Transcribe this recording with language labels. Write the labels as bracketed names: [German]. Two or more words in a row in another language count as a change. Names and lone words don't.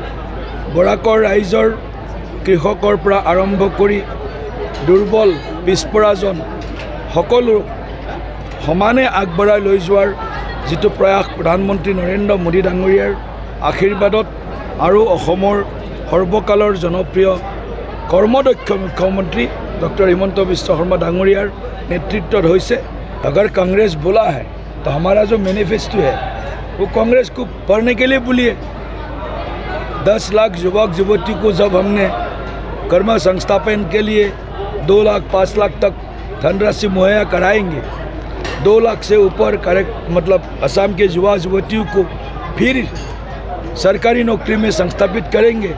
[Assamese] বৰাকৰ ৰাইজৰ কৃষকৰ পৰা আৰম্ভ কৰি দুৰ্বল পিছপৰাজন সকলো সমানে আগবঢ়াই লৈ যোৱাৰ যিটো প্ৰয়াস প্ৰধানমন্ত্ৰী নৰেন্দ্ৰ মোদী ডাঙৰীয়াৰ আশীৰ্বাদত আৰু অসমৰ সৰ্বকালৰ জনপ্ৰিয় কৰ্মদক্ষ মুখ্যমন্ত্ৰী ডক্টৰ হিমন্ত বিশ্ব শৰ্মা ডাঙৰীয়াৰ নেতৃত্ব হৈছে। [Hindi] अगर कांग्रेस बोला है तो हमारा जो मैनिफेस्टो है वो कांग्रेस को पढ़ने के लिए बोलिए। 10 लाख युवक युवती को जब हमने कर्म संस्थापन के लिए 2 लाख 5 लाख तक धनराशि मुहैया कराएंगे, 2 लाख से ऊपर मतलब असम के युवा युवतियों को फिर सरकारी नौकरी में संस्थापित करेंगे।